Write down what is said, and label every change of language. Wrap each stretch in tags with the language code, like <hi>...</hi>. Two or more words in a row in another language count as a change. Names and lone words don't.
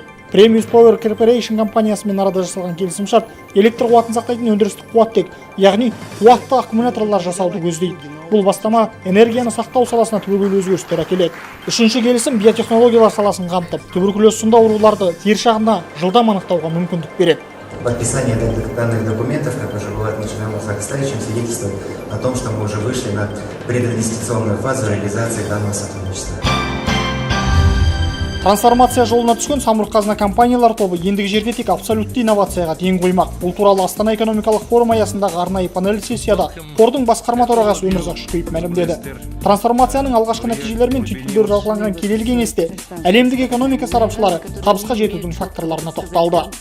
<kk>Premium Power Corporation компаниясымен арада жасалған келісімшарт электр қуатын сақтайтын өндірістік қуаттек, яғни қуатты аккумуляторлар жасауды көздейді. Бұл бастама энергияны сақтау саласына түбегейлі өзгерістер әкеледі. Үшінші келісім биотехнологиялар саласын қамтып, туберкулез сынды ауруларды тер шағында жылдам анықтауға мүмкіндік береді.</kk> <ru>Подписание данных документов, как уже было отмечено в Казахстане, свидетельствует о том, что мы уже вышли на прединвестиционную фазу реализации данного сотрудничества.</ru> <kk>Трансформация жолына түскен Самұрық қазына компаниялар тобы ендігі жерде тек абсолютті инновацияға ден қоймақ. Бұл туралы Астана экономикалық форум аясындағы арнайы панель сессияда қордың басқарма төрағасы Өмірзақ Шүкеев мәлімдеді. Трансформацияның алғашқы нәтижелері мен түйткілдері талқыланған келелі кеңесте әлемдік экономика сарапшылары табысқа жетудің факторларына тоқталды.</kk>